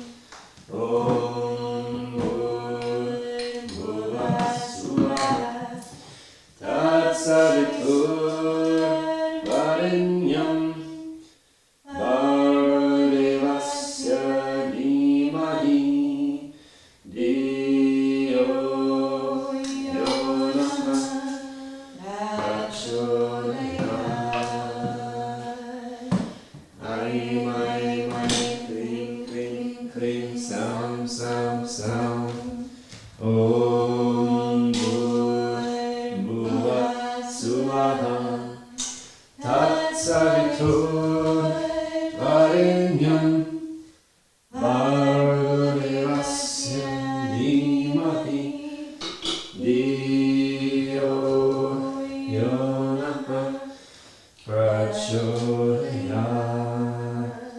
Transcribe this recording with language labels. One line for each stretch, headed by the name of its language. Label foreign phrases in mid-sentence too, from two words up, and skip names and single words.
Sanskrit: Om Bhurvasvaha Tatsaviturvarenyam Bhargavasya Dhimahi Dhiyo Yonah Prachodayat. Aim, aim, aim, kling, kling, kling, sam, sam, sam. Om Bhurvasvaha Tatsaviturvarenyam Bhargavasya Dhimahi Dhiyo Yonah Prachodayat.